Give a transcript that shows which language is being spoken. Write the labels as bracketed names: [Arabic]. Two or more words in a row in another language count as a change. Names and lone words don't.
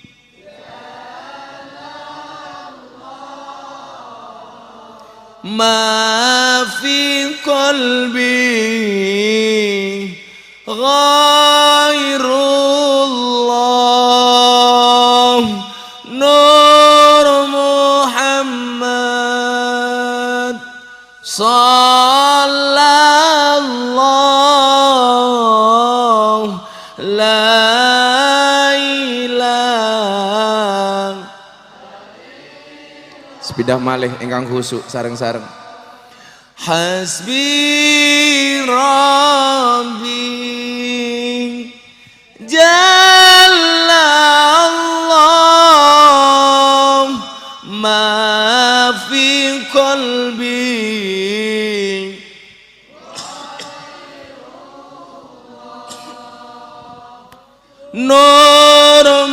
[Arabic] ma fi qalbi ghairullah Nur Muhammad sallallahu la ilaha [Javanese] sepidah malih ingkang khusuk sareng-sareng [Arabic] hasbi rabbi jalallah ma fi qalbi Nur